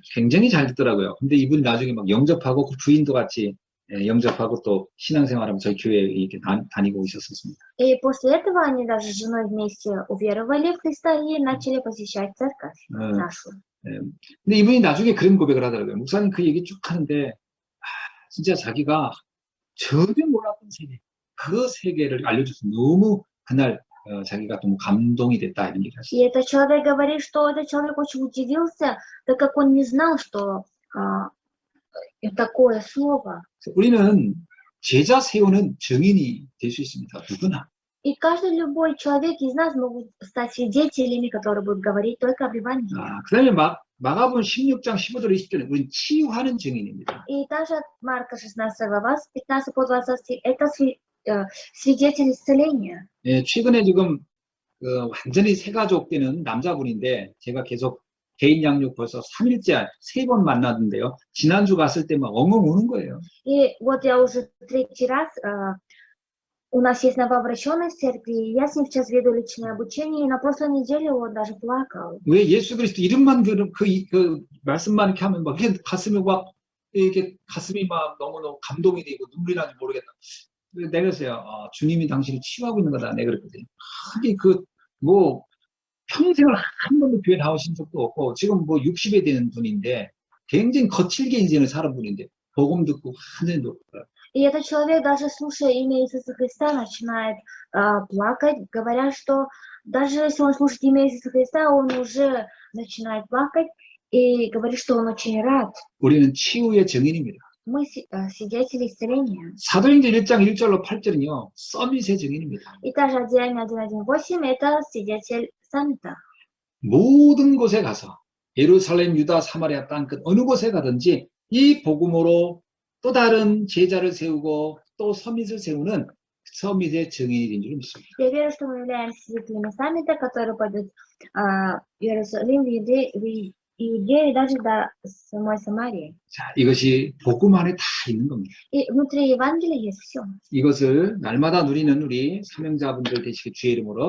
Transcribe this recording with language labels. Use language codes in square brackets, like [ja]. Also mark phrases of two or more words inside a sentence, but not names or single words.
[ko] 굉장히 잘 듣더라고요. 근데 이분 나중에 막 영접하고 그 부인도 같이 영접하고 또 신앙생활하면 저희 교회에 이렇게 다니고 있었습니다. [ru] И после этого они даже с женой вместе уверовали в Христа и начали посещать церковь нашу. [ko] 근데 이분이 나중에 그런 고백을 하더라고요. 목사님 그 얘기 쭉 하는데 진짜 자기가 전혀 몰랐던 세계, 그 세계를 알려줘서 너무 그날 자기가 너무 감동이 됐다 이런 얘기를 [ru] И [ko] 하셨어요. [ru] этот человек говорит, что этот человек очень удивился, так как он не знал, что такое слово. [ko] 우리는 제자 세우는 증인이 될 수 있습니다. 누구나. [ru] И каждый любой человек из нас могут стать свидетелями, которые будут говорить только об Евангелии. [ko] 그 다음에 마가복음 16장 15절 20절에 우리는 치유하는 증인입니다. [ru] И также от Марка 16 глава, с 15 по 20 стих, это свидетель исцеления. [ko] 예, 최근에 지금 완전히 새가족 되는 남자분인데 제가 계속 개인 양육 벌써 3일째 3번 만났는데요. 지난주 갔을 때 막 엉엉 우는 거예요. [ru] И вот я уже третий раз, у нас есть новообращенный в церкви, и я с ним сейчас веду личное обучение, и на прошлой неделе он даже плакал. [ko] 왜 예수 그리스도 이름만 그 말씀만 이렇게 하면 막 이렇게 가슴이 막 이렇게 가슴이 막 너무너무 감동이 되고 눈물이 나는지 모르겠다. 내가 그랬어요. 주님이 당신을 치유하고 있는 거다. 내가 그랬거든요. 하긴 뭐 평생을 한 번도 교회 나오신 적도 없고 지금 뭐 60에 되는 분인데 굉장히 거칠게 인생을 살은 분인데 복음 듣고 하늘에 높더라고요. [ru] И этот человек, даже слушая имя Иисуса Христа, начинает плакать, говоря, что даже если он слушает имя Иисуса Христа, он уже начинает плакать и говорит, что он очень рад. [ko] 우리는 치유의 증인입니다. [ru] Мы свидетели исцеления. [ko] 사도행전 1장 1절로 8절은요. 서밋의 증인입니다. [ru] И также Деяния 1:1-8 это свидетель саммита. [ko] 모든 곳에 가서 예루살렘, 유다, 사마리아 땅끝 어느 곳에 가든지 이 복음으로 또 다른 제자를 세우고 또 서밋을 세우는 서밋의 증인이 된 줄 믿습니다. [ru] Я верю, что мы являемся свидетелями саммита, который пойдет в Иерусалим, в Иудею и даже до самой Самарии. [ko] 자, 이것이 복음 안에 다 있는 겁니다. [ru] И внутри Евангелия есть все. [ko] 이것을 날마다 누리는 우리 사명자분들 되시길 주의 이름으로